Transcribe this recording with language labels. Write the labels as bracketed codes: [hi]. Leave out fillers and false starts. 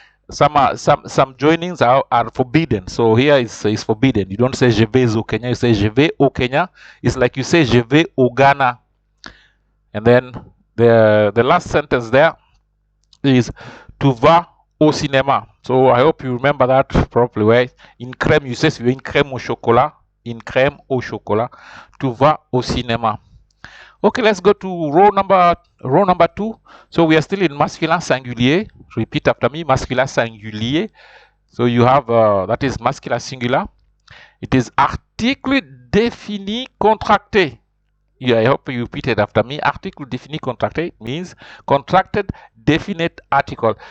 [en] Some joinings are forbidden. So here is forbidden. You don't say [fr] je vais au Kenya, [en] you say [fr] je vais au Kenya. [en] It's like you say [fr] je vais au Ghana. [en] And then the last sentence there is [fr] tu vas au cinéma. [en] So I hope you remember that properly. Where in crème, you say [fr] tu veux une crème au chocolat. [en] In [fr] crème au chocolat. Tu vas au cinéma. [en] Okay, let's go to row number 2. So we are still in masculin singulier. Repeat after me, masculin singulier. So you have that is masculin singular. It is article défini contracté. Yeah, I hope you repeat it after me. Article défini contracté means contracted definite article.